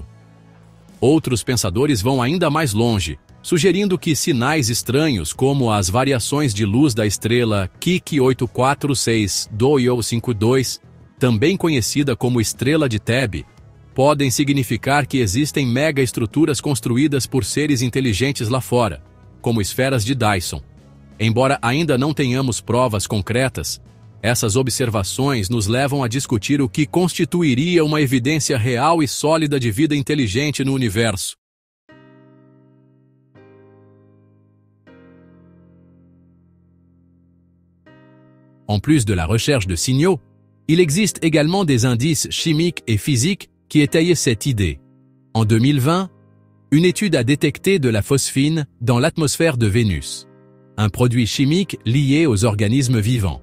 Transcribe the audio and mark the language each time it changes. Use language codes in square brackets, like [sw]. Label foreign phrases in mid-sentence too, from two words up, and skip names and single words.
[pt] Outros pensadores vão ainda mais longe, sugerindo que sinais estranhos como as variações de luz da estrela Kiki 846-2252, também conhecida como estrela de Thebe, podem significar que existem megaestruturas construídas por seres inteligentes lá fora, como esferas de Dyson. Embora ainda não tenhamos provas concretas, essas observações nos levam a discutir o que constituiria uma evidência real e sólida de vida inteligente no universo. [fr] En plus de la recherche de signaux, il existe également des indices chimiques et physiques qui étayent cette idée. En 2020, une étude a détecté de la phosphine dans l'atmosphère de Vénus, un produit chimique lié aux organismes vivants.